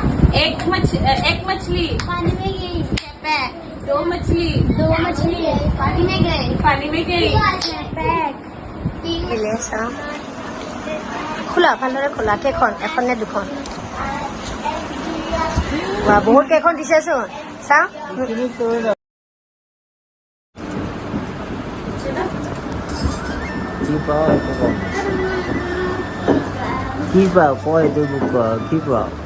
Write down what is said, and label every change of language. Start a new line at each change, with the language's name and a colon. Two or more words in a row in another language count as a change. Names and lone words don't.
Hindi: एक मछली पानी में गई पैक 2 मछली पानी में गई पैक 3
Assamese: দিলে চাওঁ খোলা ভালদৰে খোলা কেইখন এখন নে দুখন বা বহুত কেইখন দিছেচোন চাওঁ কি পাও কয় এইটো মোক ক কি পাও